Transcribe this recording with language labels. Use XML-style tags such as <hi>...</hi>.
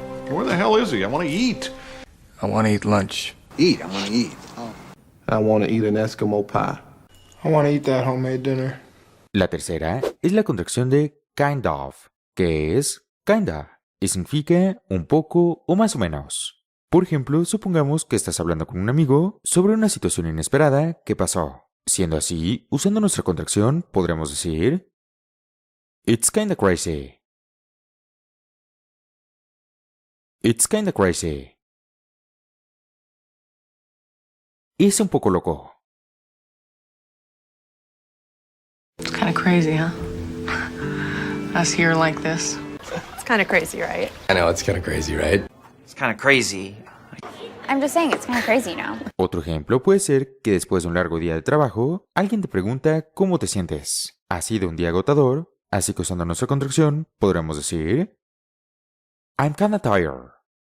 <en>Where the hell is he? I want to eat. I wanna eat lunch. Eat, I wanna eat. I want to eat an Eskimo pie. I want to eat that homemade dinner.</en> <es>La tercera es la contracción de kind of, que es kinda y significa un poco o más o menos. Por ejemplo, supongamos que estás hablando con un amigo sobre una situación inesperada que pasó. Siendo así, usando nuestra contracción, podremos decir</es> <en>It's kinda crazy. It's kinda crazy.</en> <es>es un poco loco.</es> <en>It's kind of crazy, huh? Us here like this. It's kind of crazy, right? I know, it's kind of crazy, right? It's kind of crazy. I'm just saying, it's kind of crazy now.</en> <es>Otro ejemplo puede ser que después de un largo día de trabajo, alguien te pregunta cómo te sientes. Ha sido un día agotador, así que usando nuestra contracción podremos decir</es> <en>I'm kinda tired.</en>